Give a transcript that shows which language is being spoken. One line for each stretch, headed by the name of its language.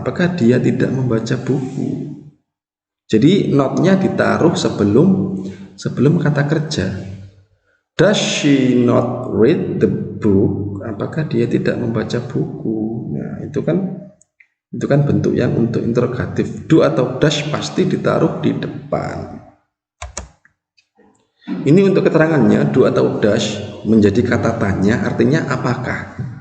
Indonesian: Apakah dia tidak membaca buku? Jadi notnya ditaruh sebelum kata kerja.
English: Does she not read the book?
Indonesian: Apakah dia tidak membaca buku? Nah, itu kan bentuk yang untuk interrogatif. Do atau dash pasti ditaruh di depan. Ini untuk keterangannya, do atau dash menjadi kata tanya, artinya apakah.